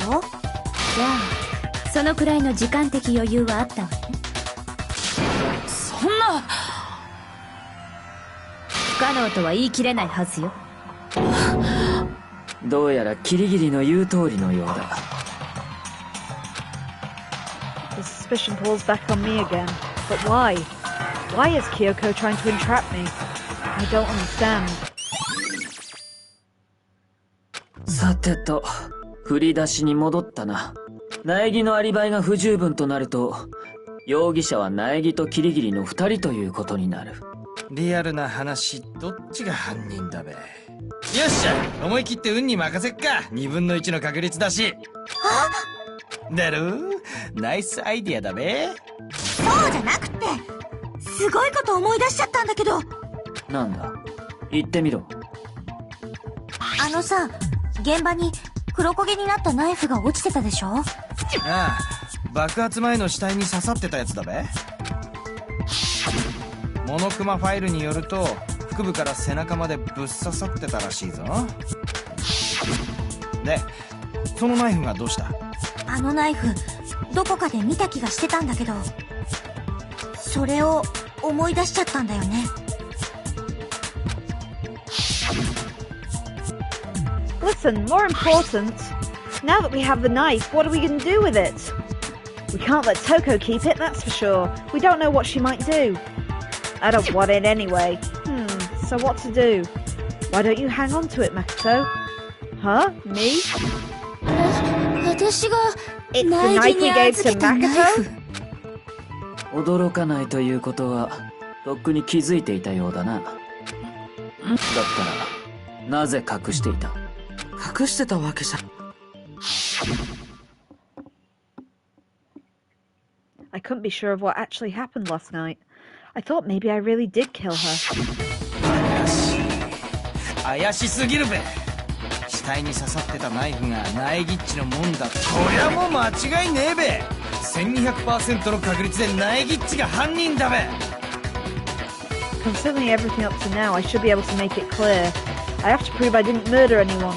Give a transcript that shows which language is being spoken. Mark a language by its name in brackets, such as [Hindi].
[Japanese] じゃあそのくらいの時間的余裕はあったわね。そんな不可能とは言い切れないはずよ。どうやらキリギリの言う通りのようだ。 [English] The suspicion falls back on me again. But why? Why is Kyoko trying to entrap me? I don't understand. [Japanese] さてと、振り出しに戻ったな。苗木のアリバイが不十分となると、容疑者は苗木とキリギリの2人ということになる。リアルな話、どっちが犯人だべ。よっしゃ、思い切って運に任せっか。 2分の1の確率だし。だろ？ナイスアイディアだべ。そうじゃなくって、すごいこと思い出しちゃったんだけど。なんだ？言ってみろ。あのさ、現場に黒焦げになったナイフが落ちてたでしょ？ああ、爆発前の死体に刺さってたやつだべ。モノクマファイルによると腹部から背中までぶっ刺さってたらしいぞ。で、そのナイフがどうした？あのナイフどこかで見た気がしてたんだけど、それを思い出しちゃったんだよね。 [English] Listen, more important, now that we have the knife, what are we going to do with it? We can't let Toko keep it, that's for sure. We don't know what she might do. I don't want it anyway. So what to do? Why don't you hang on to it, Makoto? Huh? Me? [Japanese] 私が [English] It's the knife we gave to Makoto? [Japanese] 驚かないということはとっくに気づいていたようだな。だったらなぜ隠していた？隠してたわけじゃ。 [English] I couldn't be sure of what actually happened last night. I thought maybe I really did kill her. [Japanese] 怪しすぎるべ。死体に刺さってたナイフがナエギッチのもんだ。こりゃもう間違いねえべ。 1200% の確率でナエギッチが犯人だべ。 [English] Considering everything up to now, I should be able to make it clear. I have to prove I didn't murder anyone.